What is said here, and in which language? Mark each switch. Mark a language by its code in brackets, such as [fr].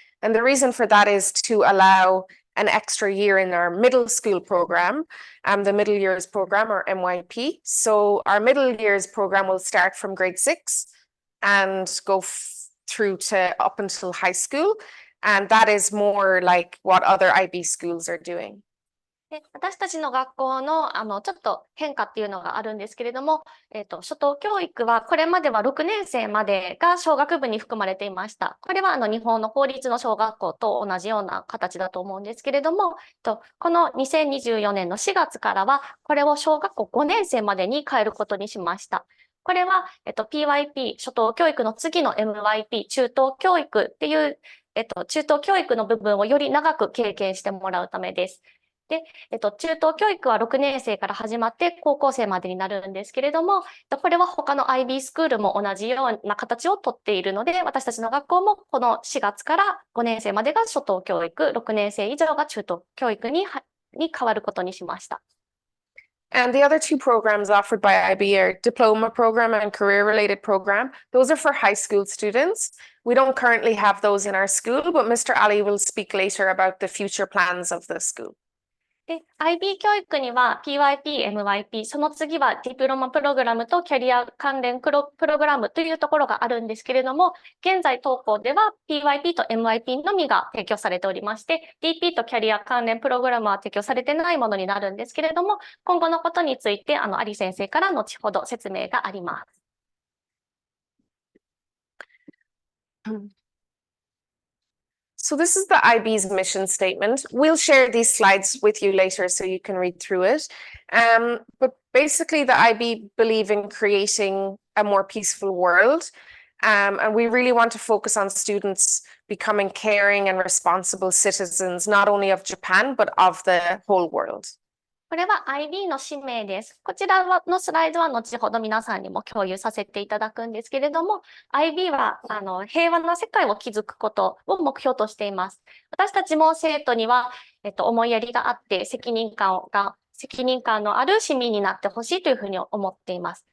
[en] And the reason for that is to allow an extra year in our middle school program, the middle years program, or MYP. So our middle years program will start from grade 6 and go through to up until high school. And that is more like what other IB schools are doing. [ja] で、私たちの学校の、ちょっと変化っていうのがあるんですけれども、初等教育は、これまでは6年生までが小学部に含まれていました。これは、日本の公立の小学校と同じような形だと思うんですけれども、この2024年の4月からは、これを小学校5年生までに変えることにしました。これは、PYP、初等教育の次の MYP、中等教育っていう、中等教育の部分をより長く経験してもらうためです。で、中等教育は6年生から始まって高校生までになるんですけれども、これは他の IB スクールも同じような形をとっているので、私たちの学校もこの4月から5年生までが初等教育、6年生以上が中等教育に変わることにしました。 [en] And the other two programs offered by IB are diploma program and career related program. Those are for high school students. We don't currently have those in our school, but Mr. Ali will speak later about the future plans of the school. [ja] で、IB 教育には PYP、MYP、その次はディプロマプログラムとキャリア関連プログラムというところがあるんですけれども、現在当校では PYP と MYP のみが提供されておりまして、DP とキャリア関連プログラムは提供されてないものになるんですけれども、今後のことについて、アリ先生から後ほど説明があります。 [en] So this is the IB's mission statement. We'll share these slides with you later so you can read through it. But basically the IB believe in creating a more peaceful world. And we really want to focus on students becoming caring and responsible citizens, not only of Japan, but of the whole world. [ja] これは IB の使命です。こちらのスライドは後ほど皆さんにも共有させていただくんですけれども、IB は平和な世界を築くことを目標としています。私たちも生徒には、思いやりがあって責任感のある市民になってほしいというふうに思っています。